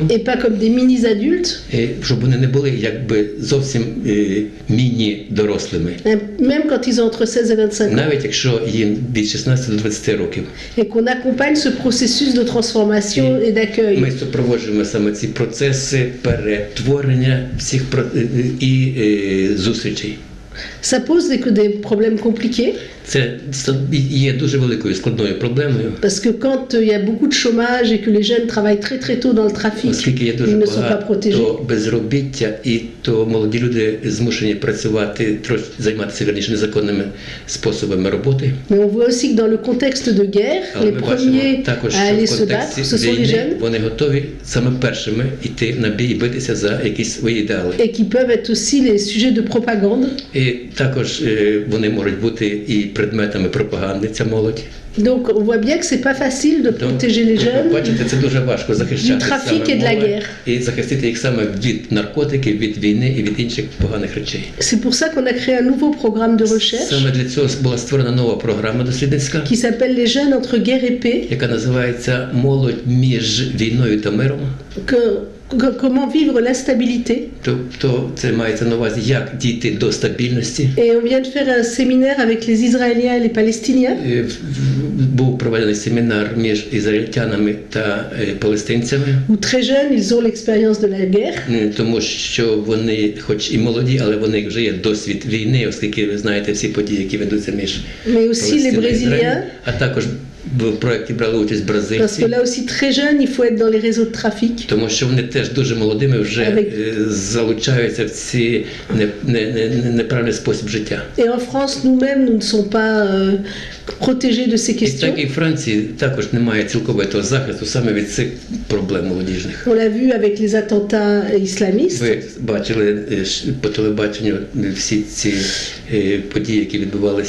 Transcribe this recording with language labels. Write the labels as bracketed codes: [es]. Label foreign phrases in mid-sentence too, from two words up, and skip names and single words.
[fr] Et pas comme des mini-adultes, [uk] Щоб вони не були якби зовсім міні-дорослими. [fr] même quand ils ont entre 16 et 25 ans. [uk] Навіть якщо їм від 16 до 20 років. [fr] Et qu'on accompagne ce processus de transformation et d'accueil. [uk] Ми супроводжуємо саме ці процеси перетворення всіх і зустрічей. [fr] Ça pose des problèmes compliqués, [uk] Це є дуже великою складною проблемою. [fr] parce que quand il y a beaucoup de chômage et que les jeunes travaillent très très tôt dans le trafic, [uk] Оскільки є [fr] ils [uk] дуже [fr] ne sont pas protégés. [uk] багато безробіття, і то молоді люди змушені працювати, займатися верніше незаконними способами роботи. [fr] Mais on voit aussi que dans le contexte de guerre, [uk] Але [fr] les [uk] ми бачимо [fr] premiers [uk] також, [fr] à aller [uk] що в [fr] se battre, [uk] контексті [fr] ce sont les [uk] війни [fr] jeunes, [uk] вони готові саме першими йти на бій і битися за якісь свої ідеали. [fr] et qui peuvent être aussi les sujets de propagande. [uk] І також вони можуть бути і предметами пропаганди, ця молодь. [fr] Donc on voit bien que c'est pas facile de protéger les jeunes [uk] Бачите, це дуже важко захищати [fr] du trafic et de la [uk] саме [fr] guerre. [uk] молодь і захистити їх саме від наркотиків, від війни і від інших поганих речей. [fr] C'est pour ça qu'on a créé un nouveau programme de recherche [uk] Саме для цього була створена нова програма дослідницька, [fr] qui s'appelle Les jeunes entre guerre et paix, [uk] яка називається «Молодь між війною та миром». [fr] que comment vivre l'instabilité. [uk] Тобто це мається на увазі, як дійти до стабільності. [fr] Et on vient de faire un séminaire avec les Israéliens et les Palestiniens. [uk] Був проведений семінар між ізраїльтянами та палестинцями, [fr] Où très jeunes, ils ont l'expérience de la guerre. [uk] тому що вони, хоч і молоді, але вони вже є досвід війни, оскільки ви знаєте всі події, які ведуться між [fr] Mais aussi les [uk] Палестиною і [fr] Brésiliens. [uk] Ізраїлем. А також в проєкті брали участь [fr] Parce [uk] бразильці. [fr] que là aussi, très jeunes, il faut être dans les réseaux de trafic. [uk] Тому що вони теж дуже молодими вже залучаються в ці неправильний спосіб життя. [fr] Et en France, nous-mêmes, nous ne sommes pas protégés de ces [uk] І [fr] questions. [uk] так і в Франції також немає цілковитого захисту саме від цих проблем молодіжних. [fr] On l'a vu avec les attentats islamistes. [uk] Ви бачили по телебаченню всі ці події, які відбувалися.